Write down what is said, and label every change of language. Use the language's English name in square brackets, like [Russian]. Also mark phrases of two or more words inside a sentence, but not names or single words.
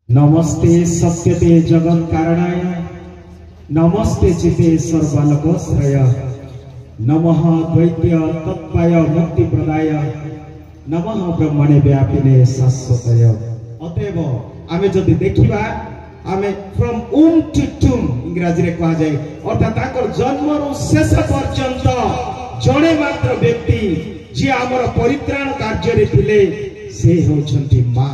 [Sanskrit] नमस्ते सत्यते जगत् कारणाय नमस्ते चिते सर्वलोकश्रय नमः द्वैत्य तत्पाय मुक्ति प्रदाय नमः ब्रह्मणे व्यापिने शाश्वतय। [Odia] ଅତଏବ ଆମେ ଯଦି ଦେଖିବା ଆମେ [English] from womb to tomb [Odia] ଇଂରାଜୀ ରେ କୁହାଯାଏ ଅର୍ଥାତ ତାଙ୍କର ଜନ୍ମରୁ ଶେଷ ପର୍ଯ୍ୟନ୍ତ ଜଣେ ମାତ୍ର ବ୍ୟକ୍ତି ଯେ ଆମର ପରିତ୍ରାଣ କାର୍ଯ୍ୟ ରେ ଥିଲେ ସେ ହୋଛନ୍ତି ମାଁ।